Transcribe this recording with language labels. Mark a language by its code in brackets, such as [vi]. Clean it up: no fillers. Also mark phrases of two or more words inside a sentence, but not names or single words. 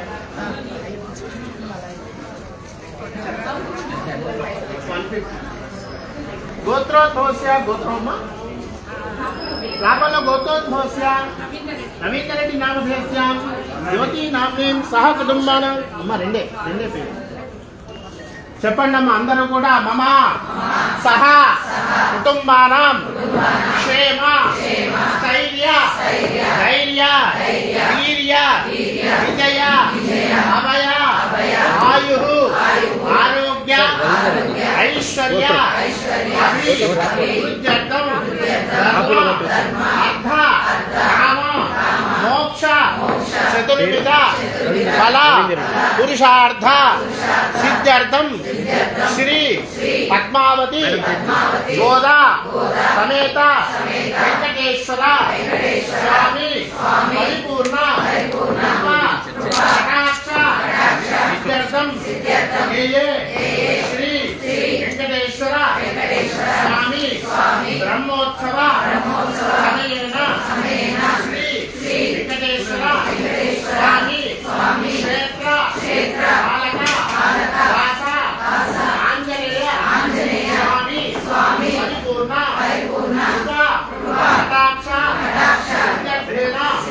[sa] गोत्रोद्भवस्य गोत्रम्म रापल गोत्रोद्भवस्य रवीन्द्ररेड्डी नामधेयस्य ज्योति नाम्नि सह कुटुम्बानां अम्म [te] రెండే పేరు చెప్పండి అమ్మ [sa] అందరూ కూడా మమ సహ కుటుంబానాం క్షేమ స్థైర్య ధైర్య వీర్య విజయ అభయ ఆయు ఆరోగ్య ఐశ్వర్య అభివృద్ధ్యర్థం ధర్మ అర్థ కామ మోక్ష చతుర్విధ ఫల పురుషార్థ సిద్ధ్యర్థం श्री पद्मावती गोदा समेत वेंकटेश्वर स्वामी परिपूर्ण श्री वेंकटेश्वर स्वामी ब्रह्मोत्सव समयेन श्री वेंकटेश्वर स्वामी क्षेत्र पालक आंजनेय स्वामी परिपूर्ण कृपा कटाक्ष